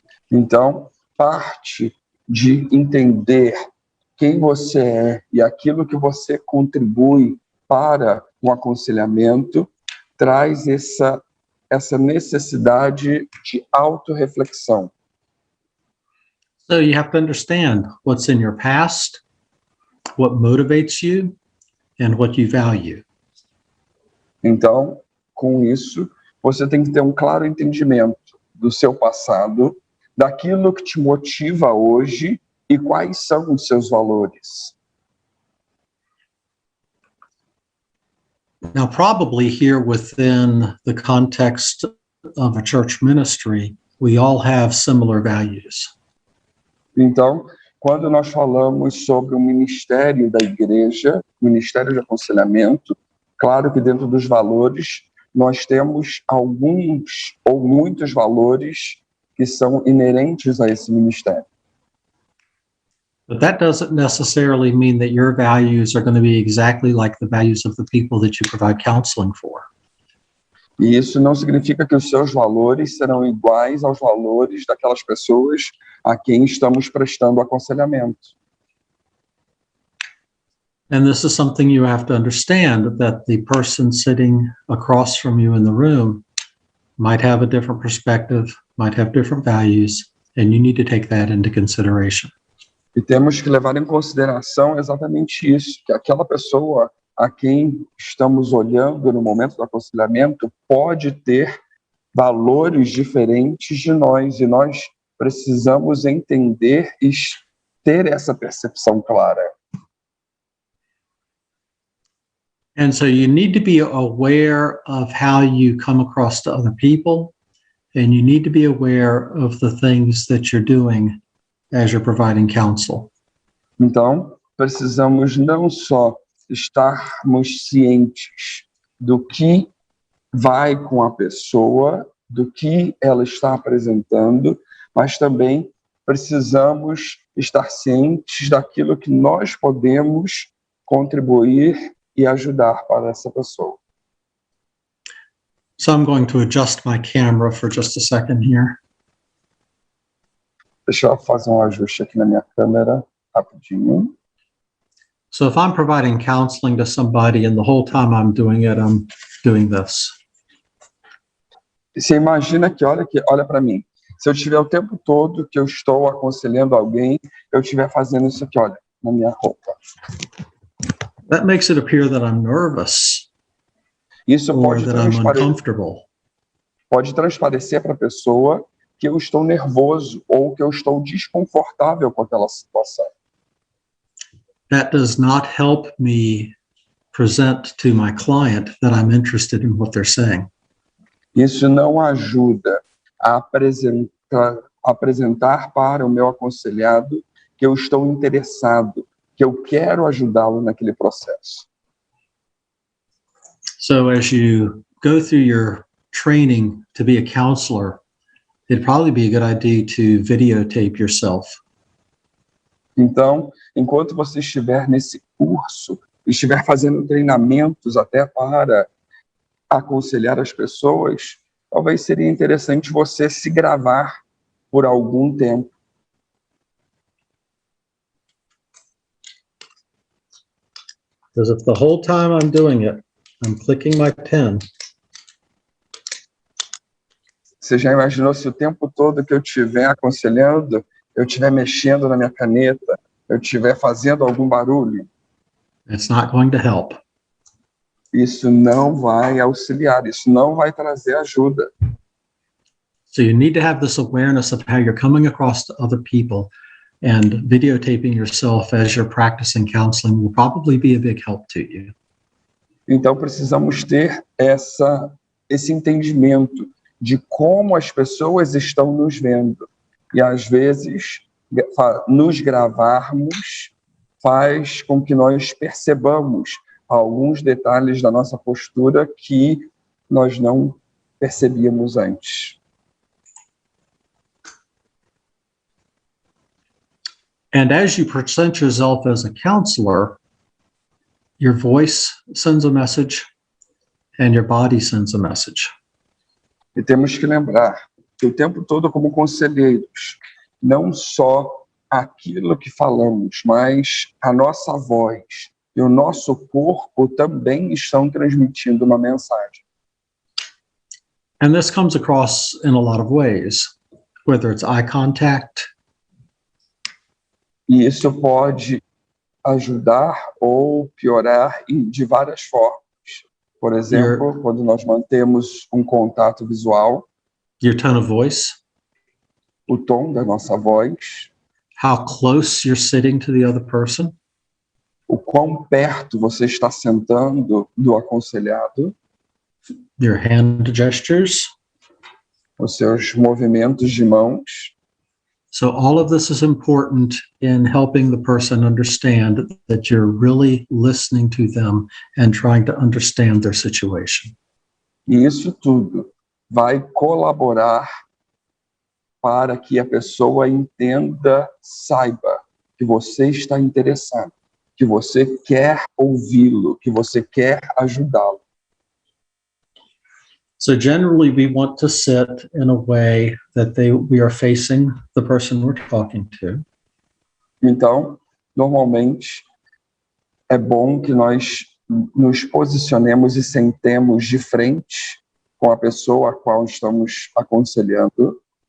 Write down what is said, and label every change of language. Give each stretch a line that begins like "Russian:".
Portuguese: Então, parte de entender quem você é e aquilo que você contribui para o aconselhamento traz essa necessidade de autorreflexão.
English: So you have to understand what's in your past, what motivates you, and what you value.
Portuguese: Então, com isso, você tem que ter um claro entendimento do seu passado, daquilo que te motiva hoje e quais são os seus valores.
English: Now, probably here within the context of a church ministry, we all have similar values.
Portuguese: Então, quando nós falamos sobre o ministério da igreja, ministério de aconselhamento, claro que dentro dos valores, nós temos alguns ou muitos valores que são inerentes a esse ministério.
English: But that doesn't necessarily mean that your values are going to be exactly like the values of the people that you provide counseling for.
Portuguese: E isso não significa que os seus valores serão iguais aos valores daquelas pessoas a quem estamos prestando aconselhamento.
English: And this is something you have to understand, that the person sitting across from you in the room might have a different perspective, might have different values, and you need to take that into consideration.
Portuguese: E temos que levar em consideração exatamente isso, que aquela pessoa a quem estamos olhando no momento do aconselhamento pode ter valores diferentes de nós, e nós precisamos entender e ter essa percepção clara.
English: And so you need to be aware of how you come across to other people, and you need to be aware of the things that you're doing as you're providing counsel.
Portuguese: Então, precisamos não só estarmos cientes do que vai com a pessoa, do que ela está apresentando, mas também precisamos estar cientes daquilo que nós podemos contribuir e ajudar para essa pessoa.
English: So I'm going to adjust my camera for just a second here.
Portuguese: Deixa eu fazer um ajuste aqui na minha câmera, rapidinho.
English: So if I'm providing counseling to somebody and the whole time I'm doing it, I'm doing this.
Portuguese: Você imagina que, olha para mim, se eu tiver o tempo todo que eu estou aconselhando alguém, eu estiver fazendo isso aqui, olha, na minha roupa.
English: That makes it appear that I'm nervous
Portuguese: Isso
English: or that I'm uncomfortable.
Portuguese: pode transparecer para a pessoa que eu estou nervoso ou que eu estou desconfortável com aquela situação.
English: That does not help me present to my client that I'm interested in what they're saying.
Portuguese: Isso não ajuda a apresentar para o meu aconselhado que eu estou interessado, que eu quero ajudá-lo naquele processo.
English: So as you go through your training to be a counselor, it'd probably be a good idea to videotape yourself.
Portuguese: Então, enquanto você estiver nesse curso, estiver fazendo treinamentos até para aconselhar as pessoas, talvez seria interessante você se gravar por algum tempo.
English: Because if the whole time I'm doing it, I'm clicking my pen.
Portuguese: Você já imaginou se o tempo todo que eu estiver aconselhando, eu estiver mexendo na minha caneta, eu estiver fazendo algum barulho?
English: It's not going to help.
Portuguese: Isso não vai auxiliar, isso não vai trazer ajuda.
English: So you need to have this awareness of how you're coming across to other people, and videotaping yourself as you're practicing counseling will probably be a big help to you.
Portuguese: Então precisamos ter esse entendimento de como as pessoas estão nos vendo. E às vezes nos gravarmos faz com que nós percebamos alguns detalhes da nossa postura que nós não percebíamos antes.
English: And as you present yourself as a counselor, your voice sends a message and your body sends a message.
Portuguese: E temos que lembrar que o tempo todo, como conselheiros, não só aquilo que falamos, mas a nossa voz e o nosso corpo também estão transmitindo uma mensagem.
English: And this comes across in a lot of ways, whether it's eye contact.
Portuguese: E isso pode ajudar ou piorar de várias formas. Por exemplo, quando nós mantemos um contato visual,
English: your tone of voice,
Portuguese: o tom da nossa voz,
English: how close you're sitting to the other person,
Portuguese: o quão perto você está sentando do aconselhado,
English: your hand gestures.
Portuguese: os seus movimentos de mãos.
English: So all of this is important in helping the person understand that you're really listening to them and trying to understand their situation.
Portuguese: E isso tudo vai colaborar para que a pessoa entenda, saiba que você está interessado, que você quer ouvi-lo, que você quer ajudá-lo.
English: So generally we want to sit in a way that we are facing the person we're talking to.
Portuguese: Então, normalmente, é bom que nós nos posicionemos e sentemos de frente com a pessoa a qual estamos aconselhando.